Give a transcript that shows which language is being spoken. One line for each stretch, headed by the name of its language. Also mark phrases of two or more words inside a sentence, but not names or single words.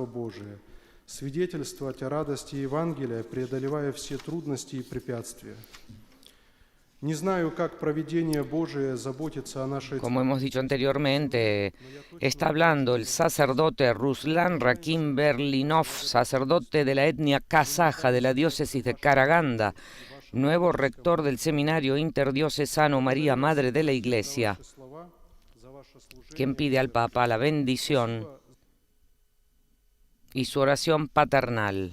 Russian: Божие, свидетельствовать о радости Евангелия, преодолевая все трудности и препятствия. Не знаю, как провидение Божие заботится о нашей...
Spanish: Como hemos dicho anteriormente, está hablando el sacerdote Ruslan Rakim Berlinov, sacerdote de la etnia kazaja de la diócesis de Karaganda, nuevo rector del seminario interdiocesano María Madre de la Iglesia, quien pide al Papa la bendición y su oración paternal.